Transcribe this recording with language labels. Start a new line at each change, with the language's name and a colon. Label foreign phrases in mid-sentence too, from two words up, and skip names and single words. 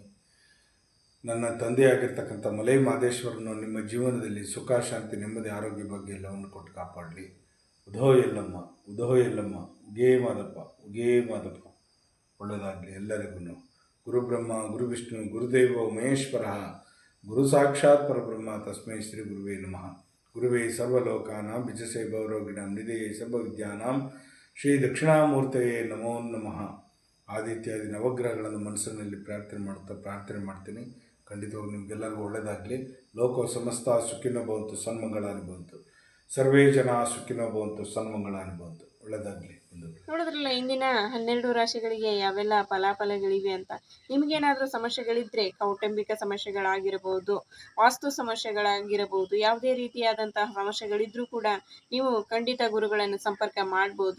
Kannada: ನನ್ನ ತಂದೆಯಾಗಿರ್ತಕ್ಕಂಥ ಮಲೈ ಮಹದೇಶ್ವರನು ನಿಮ್ಮ ಜೀವನದಲ್ಲಿ ಸುಖ, ಶಾಂತಿ, ನೆಮ್ಮದಿ, ಆರೋಗ್ಯ ಬಗ್ಗೆ ಎಲ್ಲವನ್ನು ಕೊಟ್ಟು ಕಾಪಾಡಲಿ. ಉಧೋ ಯಲ್ಲಮ್ಮ, ಉಧೋ ಯಲ್ಲಮ್ಮ, ಉಗೇ ಮಾದಪ್ಪ, ಉಗೇ ಮಾದಪ್ಪ. ಒಳ್ಳೆಯದಾಗಲಿ ಎಲ್ಲರಿಗೂ.
Sanskrit: ಗುರು ಬ್ರಹ್ಮ, ಗುರು ವಿಷ್ಣು, ಗುರುದೇವ ಮಹೇಶ್ವರ, ಗುರು ಸಾಕ್ಷಾತ್ ಪರಬ್ರಹ್ಮ, ತಸ್ಮೈ ಶ್ರೀ ಗುರುವೇ ನಮಃ. ಗುರುವೇ ಸರ್ವಲೋಕಾನಾಂ ಬಿಜಸೇ ಭವರೋಗಿಣಾಂ ನಿಧಯೇ ಸರ್ವವಿದ್ಯಾನಾಂ ಶ್ರೀ ದಕ್ಷಿಣಾಮೂರ್ತಯೇ ನಮೋ ನಮಃ.
Kannada: ಆದಿತ್ಯಾದಿ ನವಗ್ರಹಗಳನ್ನು ಮನಸ್ಸಿನಲ್ಲಿ ಪ್ರಾರ್ಥನೆ ಮಾಡ್ತೀನಿ. ಖಂಡಿತವಾಗಿ ನಿಮಗೆಲ್ಲರಿಗೂ ಒಳ್ಳೆಯದಾಗಲಿ.
Sanskrit: ಲೋಕ ಸಮಸ್ತ ಸುಖಿನೋ ಭವಂತು, ಸನ್ಮಂಗಳಾನಿ ಭವಂತು. ಸರ್ವೇ ಜನ ಸುಖಿನೋ ಭವಂತು, ಸನ್ಮಂಗಳಾನಿ ಭವಂತು.
Kannada: ಒಳ್ಳೆಯದಾಗಲಿ. ನೋಡಿದ್ರಲ್ಲ ಇಂದಿನ 12 ರಾಶಿಗಳಿಗೆ ಯಾವೆಲ್ಲ ಫಲಾಫಲಗಳಿವೆ ಅಂತ. ನಿಮಗೇನಾದರೂ ಸಮಸ್ಯೆಗಳಿದ್ದರೆ, ಕೌಟುಂಬಿಕ ಸಮಸ್ಯೆಗಳಾಗಿರಬಹುದು, ವಾಸ್ತು ಸಮಸ್ಯೆಗಳಾಗಿರಬಹುದು, ಯಾವುದೇ ರೀತಿಯಾದಂತಹ ಸಮಸ್ಯೆಗಳಿದ್ರೂ ಕೂಡ ನೀವು ಖಂಡಿತ ಗುರುಗಳನ್ನು ಸಂಪರ್ಕ ಮಾಡ್ಬೋದು.